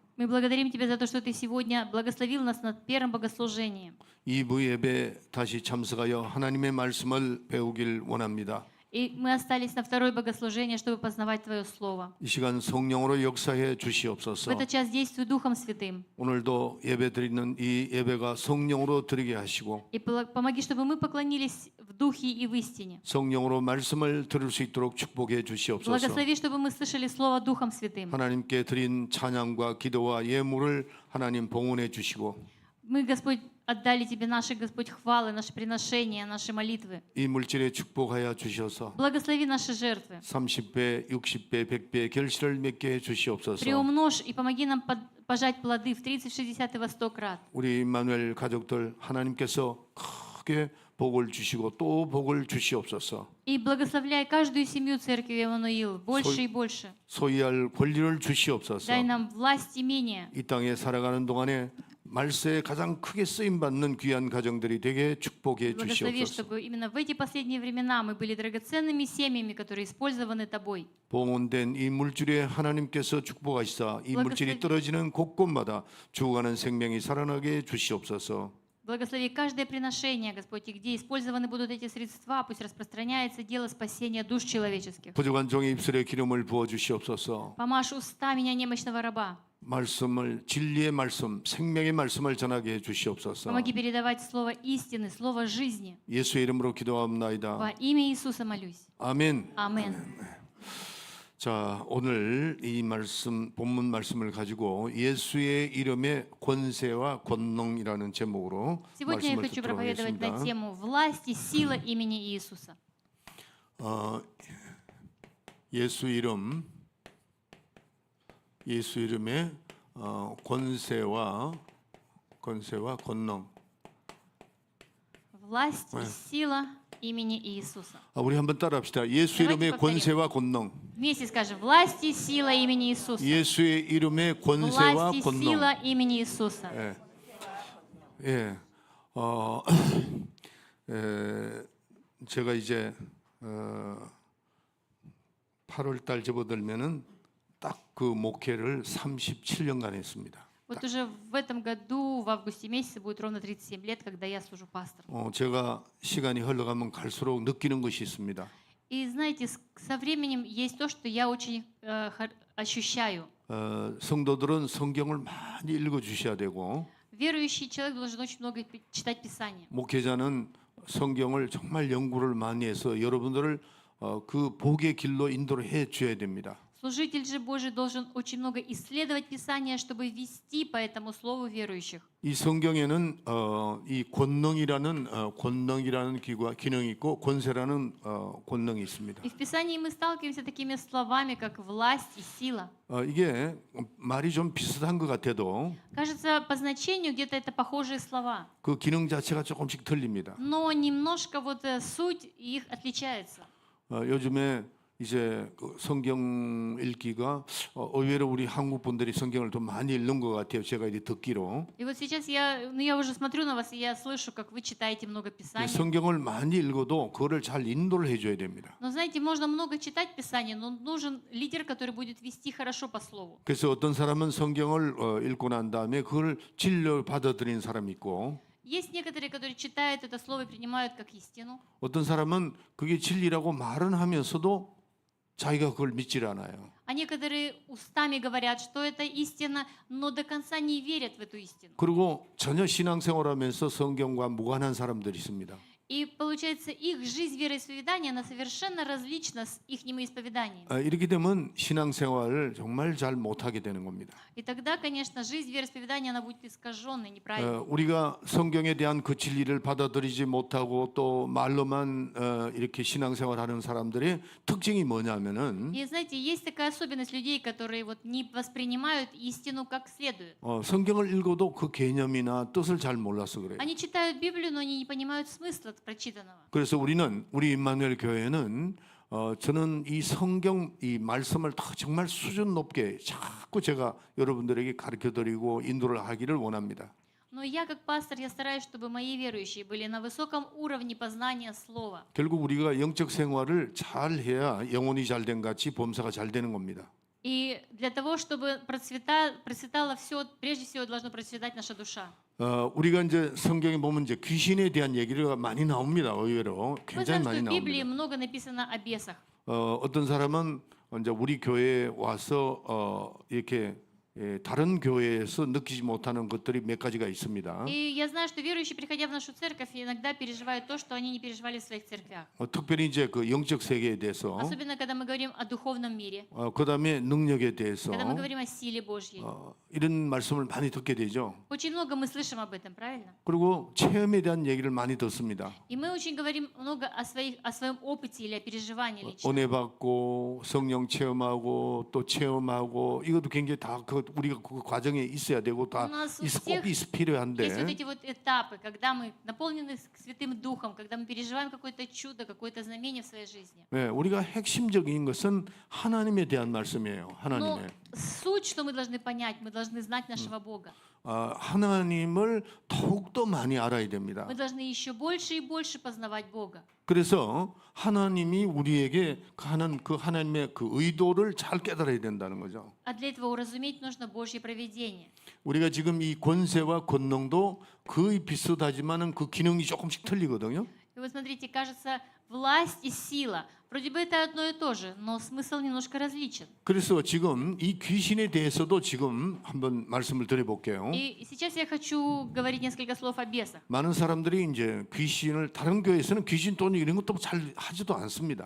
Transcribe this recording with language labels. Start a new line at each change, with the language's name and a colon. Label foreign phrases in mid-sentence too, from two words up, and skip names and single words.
Russian: Мы благодарим Тебя за то, что Ты сегодня благословил нас над первым богослужением.
Korean: 2부 예배 다시 참석하여 하나님의 말씀을 배우길 원합니다.
Russian: И мы остались на второе богослужение, чтобы познавать Твое Слово.
Korean: 이 시간 성령으로 역사해
Russian: В
Korean: 주시옵소서.
Russian: этот час действуй Духом Святым.
Korean: 오늘도 예배 드리는 이 예배가 성령으로 드리게 하시고
Russian: И помоги, чтобы мы поклонились в Духе и в истине.
Korean: 성령으로 말씀을 들을 수 있도록 축복해 주시옵소서.
Russian: Благослови, чтобы мы слышали Слово Духом Святым.
Korean: 하나님께 드린 찬양과 기도와 예물을 하나님 봉헌해 주시고
Russian: Мы, Господь, отдали Тебе наши, Господь, хвалы, наши приношения, наши молитвы.
Korean: 이 물질에 축복하여 주셔서
Russian: Благослови наши жертвы.
Korean: 30배, 60배, 100배 결실을 맺게 해 주시옵소서.
Russian: Приумножь и помоги нам пожать плоды в 30, в 60 и во 100 крат.
Korean: 우리 임마누엘 가족들 하나님께서 크게 복을 주시고 또 복을 주시옵소서.
Russian: И благословляй каждую семью церкви Эммануил больше и больше.
Korean: 소유할 권리를 주시옵소서.
Russian: Дай нам власть имения.
Korean: 이 땅에 살아가는 동안에 말세에 가장 크게 쓰임 받는 귀한 가정들이 되게 축복해
Russian: Благослови,
Korean: 주시옵소서.
Russian: чтобы именно в эти последние времена мы были драгоценными семьями, которые использованы Тобой.
Korean: 봉헌된 이 물질에 하나님께서 축복하시사 이 물질이 떨어지는 곳곳마다 죽어가는 생명이 살아나게 해 주시옵소서.
Russian: Благослови каждое приношение, Господь, и где использованы будут эти средства, пусть распространяется дело спасения душ человеческих.
Korean: 부족한 종의 입술에 기름을 부어 주시옵소서.
Russian: Помажь уста меня, немощного раба.
Korean: 말씀을 진리의 말씀, 생명의 말씀을 전하게 해 주시옵소서.
Russian: Помоги передавать слово истины, слово жизни.
Korean: 예수의 이름으로 기도합나이다.
Russian: Во имя Иисуса молюсь.
Korean: 아멘.
Russian: Амен.
Korean: 자, 오늘 이 말씀 본문 말씀을 가지고 예수의 이름의 권세와 권능이라는 제목으로
Russian: Сегодня я
Korean: 말씀을
Russian: хочу
Korean: 듣도록
Russian: проповедовать на
Korean: 하겠습니다.
Russian: тему власть и сила имени Иисуса.
Korean: 예수 이름의 권세와 권능.
Russian: Власть и сила имени Иисуса.
Korean: 우리 한번 따라합시다. 예수
Russian: Давайте
Korean: 이름의
Russian: повторим.
Korean: 권세와 권능.
Russian: Вместе скажем: власть и сила имени Иисуса.
Korean: 예수의 이름의 권세와
Russian: Власть и
Korean: 권능.
Russian: сила имени Иисуса.
Korean: 예. 예. 제가 이제 8월 달 접어들면은 딱 그 목회를 37년간 했습니다.
Russian: Вот уже в этом году, в августе месяце, будет ровно 37 лет, когда я служу пастором.
Korean: 제가 시간이 흘러가면 갈수록 느끼는 것이 있습니다.
Russian: И знаете, со временем есть то, что я очень ощущаю.
Korean: 성도들은 성경을 많이 읽어 주셔야 되고
Russian: Верующий человек должен очень много читать Писание.
Korean: 목회자는 성경을 정말 연구를 많이 해서 여러분들을 그 복의 길로 인도를 해 줘야 됩니다.
Russian: Служитель же Божий должен очень много исследовать Писание, чтобы вести по этому слову верующих.
Korean: 이 성경에는 이 권능이라는 기능이 있고 권세라는 권능이 있습니다.
Russian: И в Писании мы сталкиваемся с такими словами, как власть и сила.
Korean: 이게 말이 좀 비슷한 것 같아도
Russian: Кажется, по значению где-то это похожие слова,
Korean: 그 기능 자체가 조금씩 틀립니다.
Russian: но немножко вот суть их отличается.
Korean: 요즘에 이제 그 성경 읽기가 의외로 우리 한국 분들이 성경을 좀 많이 읽는 것 같아요. 제가 이제 듣기로.
Russian: И вот сейчас я уже смотрю на вас, и я слышу, как вы читаете много Писаний.
Korean: 성경을 많이 읽어도 그거를 잘 인도를 해줘야 됩니다.
Russian: Но знаете, можно много читать Писание, но нужен лидер, который будет вести хорошо по слову.
Korean: 그래서 어떤 사람은 성경을 읽고 난 다음에 그걸 진리로 받아들이는 사람이 있고
Russian: Есть некоторые, которые читают это слово и принимают как истину.
Korean: 어떤 사람은 그게 진리라고 말은 하면서도 자기가 그걸 믿질 않아요.
Russian: А некоторые устами говорят, что это истина, но до конца не верят в эту истину.
Korean: 그리고 전혀 신앙생활하면서 성경과 무관한 사람들이 있습니다.
Russian: И получается, их жизнь вероисповедания, она совершенно различна с их исповеданием.
Korean: 이렇게 되면 신앙생활을 정말 잘 못하게 되는 겁니다.
Russian: И тогда, конечно, жизнь вероисповедания, она будет искаженной, неправильной.
Korean: 우리가 성경에 대한 그 진리를 받아들이지 못하고 또 말로만 이렇게 신앙생활하는 사람들의 특징이 뭐냐면은
Russian: И знаете, есть такая особенность людей, которые вот не воспринимают истину как следует.
Korean: 성경을 읽어도 그 개념이나 뜻을 잘 몰라서 그래요.
Russian: Они читают Библию, но они не понимают смысла прочитанного.
Korean: 그래서 우리 임마누엘 교회는 저는 이 성경 이 말씀을 다 정말 수준 높게 자꾸 제가 여러분들에게 가르쳐드리고 인도를 하기를 원합니다.
Russian: Но я как пастор, я стараюсь, чтобы мои верующие были на высоком уровне познания слова.
Korean: 결국 우리가 영적 생활을 잘 해야 영혼이 잘 된 같이 범사가 잘 되는 겁니다.
Russian: И для того, чтобы процветало все, прежде всего должно процветать наша душа.
Korean: 우리가 이제 성경에 보면 이제 귀신에 대한 얘기가 많이 나옵니다. 의외로
Russian: Мы
Korean: 굉장히
Russian: знаем, что
Korean: 많이
Russian: в Библии
Korean: 나옵니다.
Russian: много написано о бесах.
Korean: 어떤 사람은 이제 우리 교회에 와서 이렇게 다른 교회에서 느끼지 못하는 것들이 몇 가지가 있습니다.
Russian: И я знаю, что верующие, приходя в нашу церковь, иногда переживают то, что они не переживали в своих церквях.
Korean: 특별히 이제 그 영적 세계에 대해서,
Russian: Особенно, когда мы говорим о духовном мире,
Korean: 그다음에 능력에 대해서
Russian: когда мы говорим о силе Божьей.
Korean: 이런 말씀을 많이 듣게 되죠.
Russian: Очень много мы слышим об этом, правильно?
Korean: 그리고 체험에 대한 얘기를 많이 듣습니다.
Russian: И мы очень говорим много о своем опыте или о переживании лично.
Korean: 은혜 받고 성령 체험하고 또 체험하고 이것도 굉장히 다 우리가 그 과정에 있어야 되고 다
Russian: У нас у
Korean: 꼭
Russian: всех
Korean: 있
Russian: Есть вот
Korean: 필요한데
Russian: эти вот этапы, когда мы наполнены Святым Духом, когда мы переживаем какое-то чудо, какое-то знамение в своей жизни.
Korean: 네, 우리가 핵심적인 것은 하나님에 대한 말씀이에요.
Russian: Но
Korean: 하나님의
Russian: суть, что мы должны понять, мы должны знать нашего Бога.
Korean: 하나님을 더욱더 많이 알아야 됩니다.
Russian: Мы должны еще больше и больше познавать Бога.
Korean: 그래서 하나님이 우리에게 그 하나님의 그 의도를 잘 깨달아야 된다는 거죠.
Russian: А для этого уразуметь нужно Божье провидение.
Korean: 우리가 지금 이 권세와 권능도 거의 비슷하지만은 그 기능이 조금씩 틀리거든요.
Russian: И вот смотрите, кажется, власть и сила. Вроде бы это одно и то же, но смысл немножко различен.
Korean: 그래서 지금 이 귀신에 대해서도 지금 한번 말씀을 드려볼게요.
Russian: И сейчас я хочу говорить несколько слов о бесах.
Korean: 많은 사람들이 이제 귀신을 다른 교회에서는 귀신 또는 이런 것도 잘 하지도 않습니다.